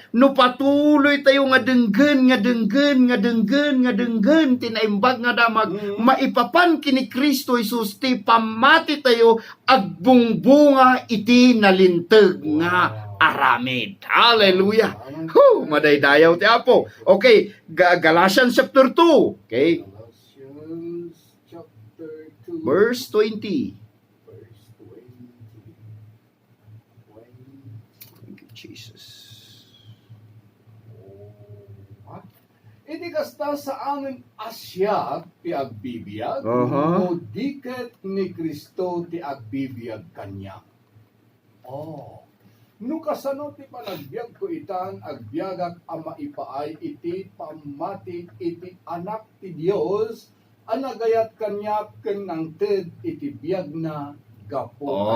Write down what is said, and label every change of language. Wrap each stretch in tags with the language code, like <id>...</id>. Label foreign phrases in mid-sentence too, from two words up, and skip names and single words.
<ilo>No patuloy tayo nga denggen tinaimbag nga damag maipapan kini Kristo Jesus ti pamati tayo agbungbunga iti nalinteg nga aramid. Hallelujah. Madaydayaw ti Apo.</ilo> <en>Okay, Galatians chapter 2. Okay, Galatians chapter 2. verse 20. Verse 20. Thank you, Jesus.</en> <ilo>Iti kasta sa amin asya ti agbibiyag, Aha. no diket ni Kristo ti agbibiyag kanya. No kasano ti panagbiag ko itan, agbiagak ama ipaay iti pamati iti anak ti Dios, anagayat kanya ken nangted iti biag na gapo.</ilo>